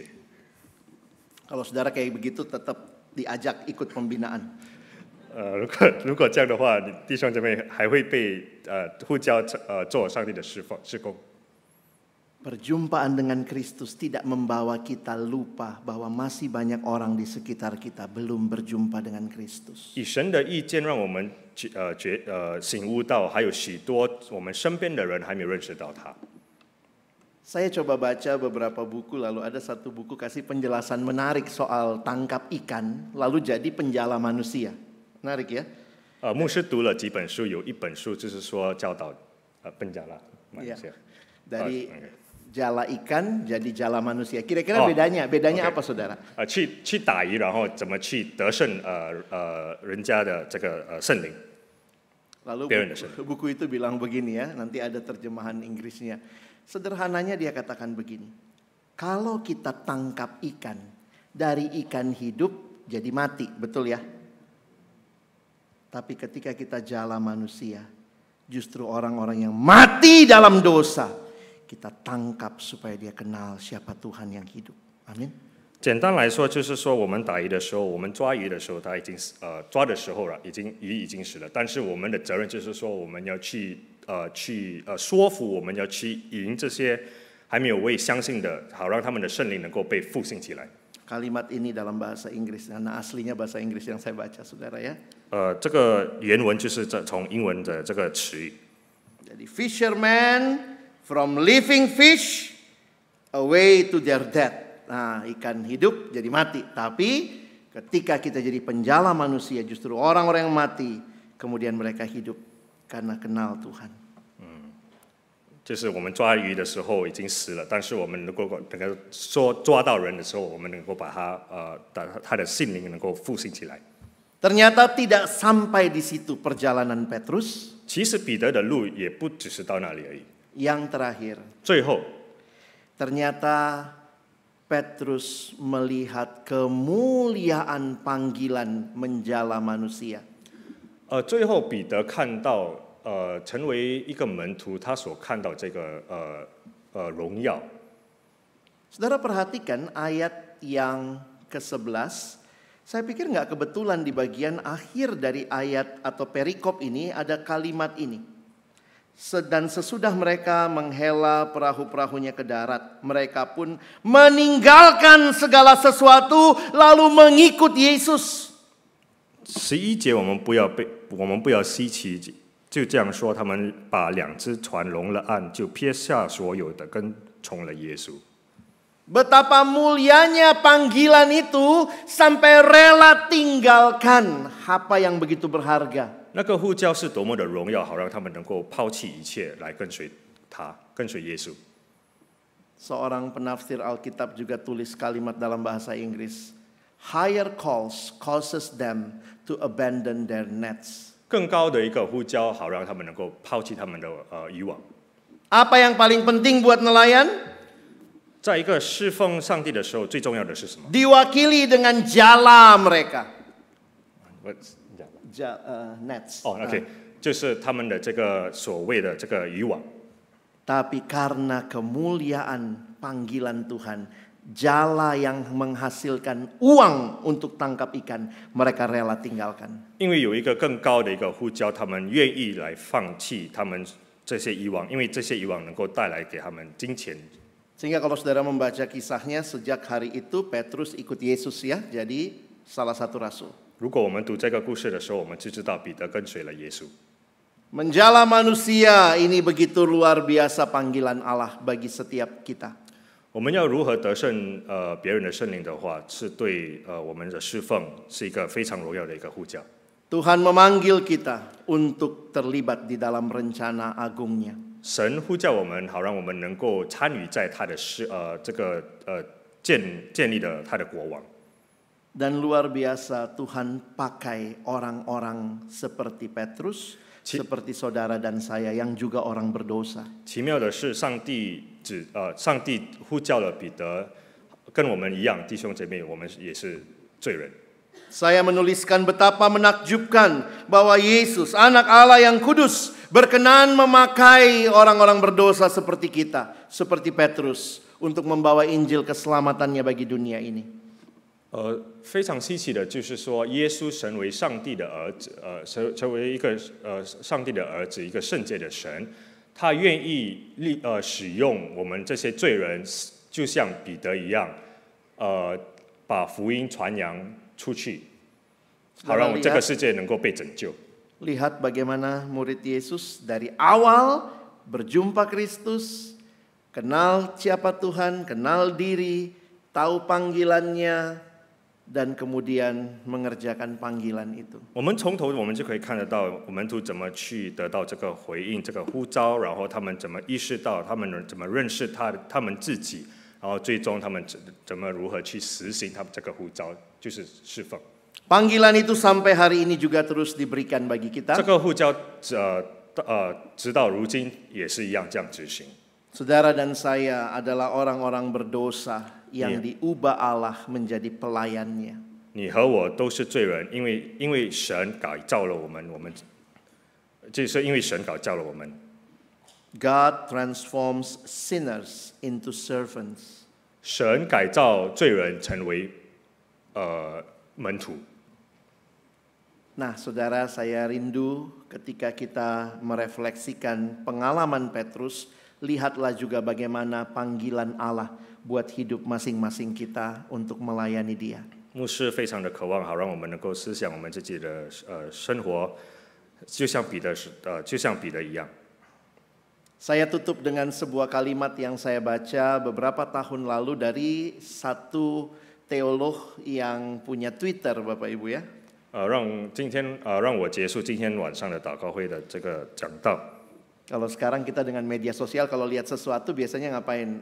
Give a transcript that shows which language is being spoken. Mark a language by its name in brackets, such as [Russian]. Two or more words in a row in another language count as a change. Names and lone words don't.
[Indonesian] Kalau saudara kayak begitu tetap diajak ikut pembinaan. [Chinese] 如果这样的话，你弟兄姐妹还会被呼叫做上帝的事工。 [Indonesian] Perjumpaan dengan Kristus tidak membawa kita lupa bahwa masih banyak orang di sekitar kita belum berjumpa dengan Kristus. [Chinese] 以神的意见，让我们醒悟到，还有许多我们身边的人还没有认识到他。 [Indonesian] Saya coba baca beberapa buku, lalu ada satu buku kasih penjelasan menarik soal tangkap ikan, lalu jadi penjala manusia. Menarik ya? [Chinese] 牧师读了几本书，有一本书就是说教导奔加拉马来西亚。 [Indonesian] Dari jala ikan jadi jala manusia. Kira-kira bedanya apa saudara? [Chinese] 去打鱼，然后怎么去得胜人家的这个圣灵。 [Indonesian] Lalu buku itu bilang begini ya, nanti ada terjemahan Inggrisnya. Sederhananya dia katakan begini. Kalau kita tangkap ikan, dari ikan hidup jadi mati, betul ya? Tapi ketika kita jala manusia, justru orang-orang yang mati dalam dosa, kita tangkap supaya dia kenal siapa Tuhan yang hidup. Amin. [Chinese] 简单来说，就是说我们打鱼的时候，我们抓鱼的时候，他已经抓的时候了，鱼已经死了。但是我们的责任就是说，我们要去说服，我们要去赢这些还没有未相信的，好让他们的圣灵能够被复兴起来。 [Indonesian] Kalimat ini dalam bahasa Inggris, karena aslinya bahasa Inggris yang saya baca, saudara ya. [Chinese] 这个原文就是从英文的这个词语。 [English] Jadi fishermen from living fish away to their death. [Indonesian] Nah, ikan hidup jadi mati. Tapi ketika kita jadi penjala manusia, justru orang-orang yang mati kemudian mereka hidup karena kenal Tuhan. [Chinese] 就是我们抓鱼的时候已经死了，但是我们能够说抓到人的时候，我们能够把他的性灵能够复兴起来。 [Indonesian] Ternyata tidak sampai di situ perjalanan Petrus. [Chinese] 其实彼得的路也不只是到那里而已。 [Indonesian] Yang terakhir, [Chinese] 最后， [Indonesian] ternyata Petrus melihat kemuliaan panggilan menjala manusia. [Chinese] 最后彼得看到成为一个门徒，他所看到这个荣耀。 [Indonesian] Saudara perhatikan ayat yang ke-11. Saya pikir nggak kebetulan di bagian akhir dari ayat atau perikop ini ada kalimat ini. Dan sesudah mereka menghela perahu-perahunya ke darat, mereka pun meninggalkan segala sesuatu lalu mengikut Yesus. [Chinese] 11 节我们不要稀奇，就这样说，他们把2只船拢了岸，就撇下所有的，跟从了耶稣。 [Indonesian] Betapa mulianya panggilan itu sampai rela tinggalkan apa yang begitu berharga. [Chinese] 那个呼叫是多么的荣耀，好让他们能够抛弃一切来跟随他，跟随耶稣。 [Indonesian] Seorang penafsir Alkitab juga tulis kalimat dalam bahasa Inggris. [English] Higher calls causes them to abandon their nets. [Chinese] 更高的一个呼叫，好让他们能够抛弃他们的渔网。 [Indonesian] Apa yang paling penting buat nelayan? [Chinese] 在一个侍奉上帝的时候，最重要的是什么？ [Indonesian] Diwakili dengan jala mereka. Nets. [Chinese] 哦 ，OK， 就是他们的这个所谓的这个渔网。 [Indonesian] Tapi karena kemuliaan panggilan Tuhan, jala yang menghasilkan uang untuk tangkap ikan, mereka rela tinggalkan. [Chinese] 因为有一个更高的一个呼召，他们愿意来放弃他们这些渔网，因为这些渔网能够带来给他们金钱。 [Indonesian] Sehingga kalau saudara membaca kisahnya, sejak hari itu Petrus ikut Yesus ya, jadi salah satu rasul. [Chinese] 如果我们读这个故事的时候，我们就知道彼得跟随了耶稣。 [Indonesian] Menjala manusia ini begitu luar biasa panggilan Allah bagi setiap kita. [Chinese] 我们要如何得胜别人的圣灵的话，是对我们的侍奉是一个非常荣耀的一个呼叫。 [Indonesian] Tuhan memanggil kita untuk terlibat di dalam rencana agungnya. [Chinese] 神呼叫我们，好让我们能够参与在他的建立的他的国王。 [Indonesian] Dan luar biasa Tuhan pakai orang-orang seperti Petrus, seperti saudara dan saya yang juga orang berdosa. [Chinese] 奇妙的是，上帝呼叫了彼得，跟我们一样，弟兄姐妹，我们也是罪人。 [Indonesian] Saya menuliskan betapa menakjubkan bahwa Yesus, anak Allah yang kudus, berkenan memakai orang-orang berdosa seperti kita, seperti Petrus, untuk membawa Injil keselamatannya bagi dunia ini. [Chinese] 非常稀奇的就是说，耶稣神为上帝的儿子，成为一个上帝的儿子，一个圣洁的神，他愿意使用我们这些罪人，就像彼得一样，把福音传扬出去，好让这个世界能够被拯救。 [Indonesian] Lihat bagaimana murid Yesus dari awal berjumpa Kristus, kenal siapa Tuhan, kenal diri, tahu panggilannya, dan kemudian mengerjakan panggilan itu. [Chinese] 我们从头我们就可以看得到，门徒怎么去得到这个回应、这个呼召，然后他们怎么意识到，他们怎么认识他们自己，然后最终他们怎么如何去实行他们这个呼召，就是侍奉。 [Indonesian] Panggilan itu sampai hari ini juga terus diberikan bagi kita. [Chinese] 这个呼召直到如今也是一样这样执行。 [Indonesian] Saudara dan saya adalah orang-orang berdosa yang diubah Allah menjadi pelayannya. [Chinese] 你和我都是罪人，因为神改造了我们，就是因为神改造了我们。 [English] God transforms sinners into servants. [Chinese] 神改造罪人成为门徒。 [Indonesian] Nah, saudara, saya rindu ketika kita merefleksikan pengalaman Petrus, lihatlah juga bagaimana panggilan Allah buat hidup masing-masing kita untuk melayani Dia. [Chinese] 牧师非常的渴望，好让我们能够思想我们自己的生活，就像彼得一样。 [Indonesian] Saya tutup dengan sebuah kalimat yang saya baca beberapa tahun lalu dari satu teolog yang punya Twitter, Bapak Ibu ya. [Chinese] 让我结束今天晚上的祷告会的这个讲道。 [Indonesian] Kalau sekarang kita dengan media sosial, kalau lihat sesuatu biasanya ngapain?